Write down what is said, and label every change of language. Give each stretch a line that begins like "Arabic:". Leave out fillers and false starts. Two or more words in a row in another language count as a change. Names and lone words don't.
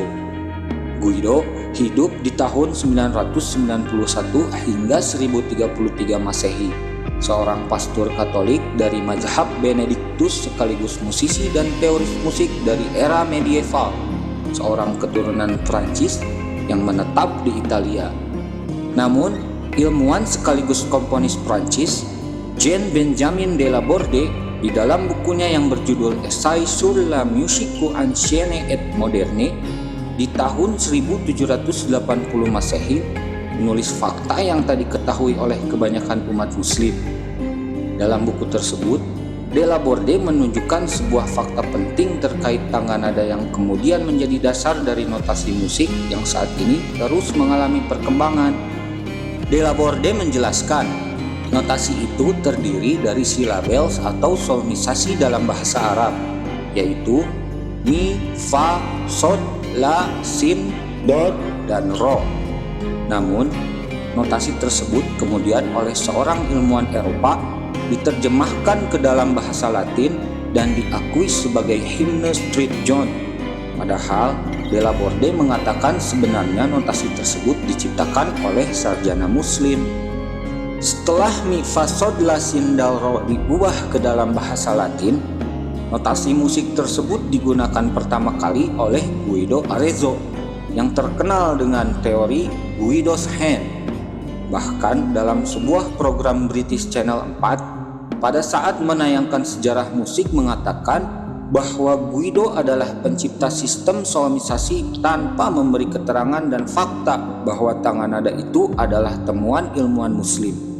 Indonesian: Guido hidup di tahun 991 hingga 1033 Masehi, seorang pastor Katolik dari mazhab Benediktus sekaligus musisi dan teoris musik dari era medieval, seorang keturunan Prancis yang menetap di Italia. Namun, ilmuwan sekaligus komponis Prancis, Jean Benjamin de la Borde, di dalam bukunya yang berjudul Essai sur la musique ancienne et moderne di tahun 1780 Masehi, menulis fakta yang tadi diketahui oleh kebanyakan umat muslim. Dalam buku tersebut, de la Borde menunjukkan sebuah fakta penting terkait tangga nada yang kemudian menjadi dasar dari notasi musik yang saat ini terus mengalami perkembangan. De la Borde menjelaskan, notasi itu terdiri dari silabels atau solmisasi dalam bahasa Arab, yaitu mi, fa, sol, la, sin, do, dan ro. Namun, notasi tersebut kemudian oleh seorang ilmuwan Eropa diterjemahkan ke dalam bahasa Latin dan diakui sebagai himne Street John. Padahal, de la Borde mengatakan sebenarnya notasi tersebut diciptakan oleh sarjana muslim. Setelah mi, fa, sol, la, sin, dal, ro diubah ke dalam bahasa Latin, notasi musik tersebut digunakan pertama kali oleh Guido Arezzo yang terkenal dengan teori Guido's Hand. Bahkan dalam sebuah program British Channel 4 pada saat menayangkan sejarah musik mengatakan bahwa Guido adalah pencipta sistem solmisasi tanpa memberi keterangan dan fakta bahwa tangga nada itu adalah temuan ilmuwan muslim.